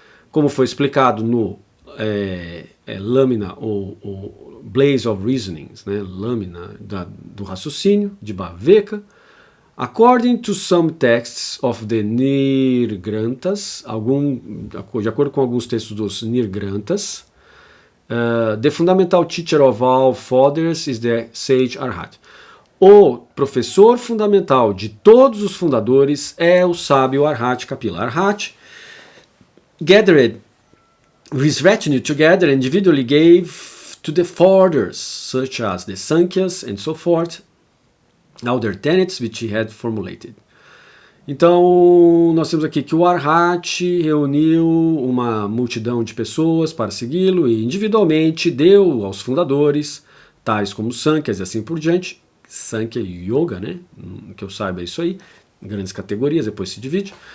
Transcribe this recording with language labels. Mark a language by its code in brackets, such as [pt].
[pt] Como foi explicado no Lâmina ou [en] Blaze of Reasonings, [pt] né, Lâmina do raciocínio, de Bhaveka, [en] according to some texts of the Nirgranthas, [pt] de acordo com alguns textos dos Nirgranthas, [en] the fundamental teacher of all fathers is the sage Arhat. [pt] O professor fundamental de todos os fundadores é o sábio Arhat Kapila. [en] Arhat gathered his retinue together and individually gave to the fathers, such as the Sankhya's and so forth, all their tenets which he had formulated. [pt] Então, nós temos aqui que o Arhat reuniu uma multidão de pessoas para segui-lo e individualmente deu aos fundadores, tais como Sankhya's e assim por diante, Sankhya Yoga, né? Que eu saiba é isso aí, grandes categorias, depois se divide.